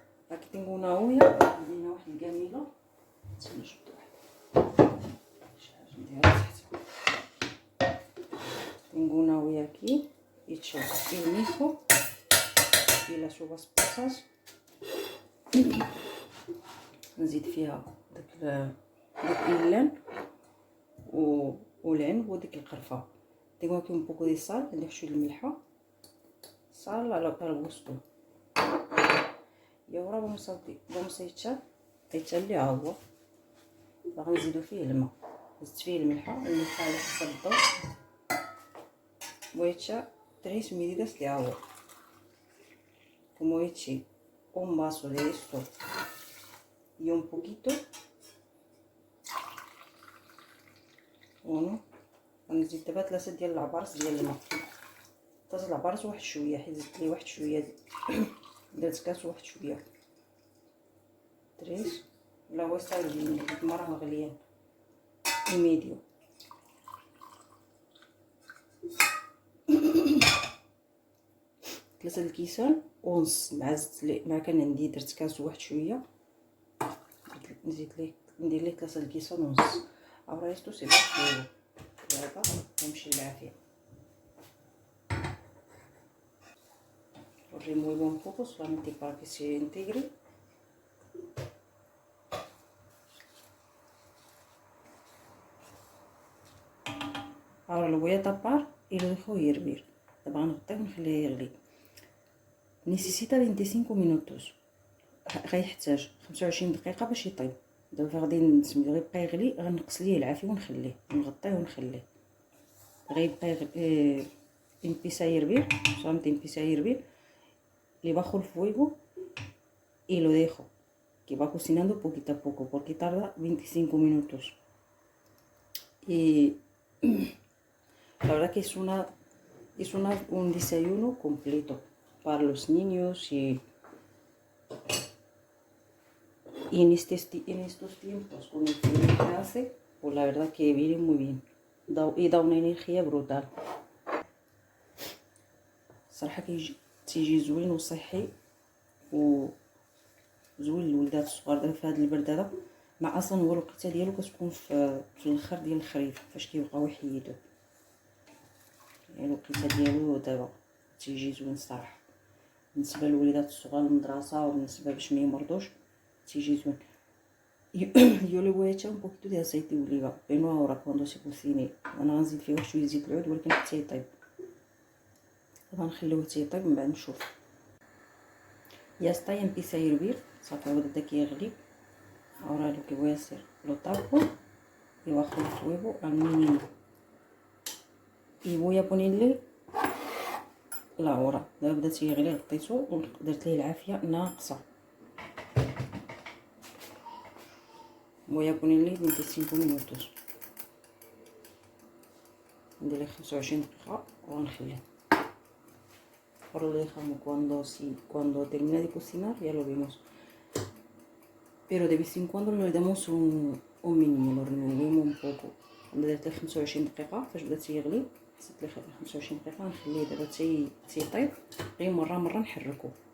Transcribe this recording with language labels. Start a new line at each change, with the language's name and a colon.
Spanish: راكي tengo una olla.
Arabic: عندي هنا واحد الكاميله. نتسنى نشد واحد شحال نديرها تحت.
Spanish: tengo una olla aquí hecho el mijo y las uvas pasas.
Arabic: نزيد فيها داك الإيلان والعنب وديك القرفه.
Spanish: tengo aquí un poco de sal.
Arabic: عندي واحد شويه الملحه.
Spanish: sal al gusto. y ahora vamos a echar
Arabic: اللي هو غنزيدو فيه الماء. زدت فيه الملحه على حسب الذوق.
Spanish: voy a echar 3 medidas de agua. como eché un vaso de esto y un poquito, 1.
Arabic: غنزيد دابا 3 ديال العبارس ديال الماء. 3 العبارس واحد شويه، حيت زدت ليه واحد شويه درت كاس واحد شويه. 3 لا هو سالي الماء راه مغليان ميديو. 3 الكيسان ونص مع زدت ليه مع كان عندي درت كاس واحد شويه، نزيد ليه ندير ليه 3 الكيسان ونص.
Spanish: Ahora esto se va a fuego.
Arabic: دابا نمشي بالعافيه.
Spanish: Lo remuevo un poco solamente para que se integre. Ahora lo voy a tapar y lo dejo hervir.
Arabic: دابا غنغطيه ونخليه يغلي.
Spanish: Necesita 25 minutos.
Arabic: غيحتاج 25 دقيقه باش يطيب. دابا غادي نسمي غيبقى يغلي، غنقص ليه العافيه ونخليه نغطيه ونخليه غيبقى يغلي.
Spanish: Empieza a hervir, solamente empieza a hervir, le bajo el fuego y lo dejo que va cocinando poquito a poco porque tarda 25 minutos. Y la verdad que es un desayuno completo para los niños y en estos tiempos con el frío que hace, pues la verdad que viene muy bien y da una energía brutal.
Arabic: صراحه تيجي زوين وصحي وزوين للوليدات الصغار. دابا في هذا البرد هذا مع اصلا هو الوقيته ديالو كتكون في الاخر ديال الخريف فاش كيبقاو يحيدوا، يعني الوقيته ديالو دابا تيجي زوين الصراحه بالنسبه للوليدات الصغار المدرسه وبالنسبه باش ما يمرضوش تيجي زوين.
Spanish: Yo le voy a echar un poquito de aceite de oliva, pero no ahora cuando se cocine.
Arabic: انا غنزيد فيه شويه زيت العود ولكن حتى يطيب. غنخليوه تيطيب من بعد نشوف.
Spanish: Ya está, y empieza a hervir.
Arabic: صافي هو بدا كيغلي.
Spanish: Ahora lo que voy a hacer, lo tapo y bajo el fuego al mínimo. Y voy a ponerle la hora.
Arabic: دابا بدا تيغلي غطيتو ودرت ليه العافيه ناقصه.
Spanish: voy a ponerle 25 minutos.
Arabic: ندير ليه 25 دقيقه وغنخليه.
Spanish: Ahora lo dejamos cuando termine de cocinar ya lo vemos. Pero de vez en cuando le damos un mínimo, lo removemos un poco.
Arabic: درت ليه 25 دقيقه فاش بدا تيغلي زدت ليه 25 دقيقه نخليه دابا تيطيب غير مره نحركو.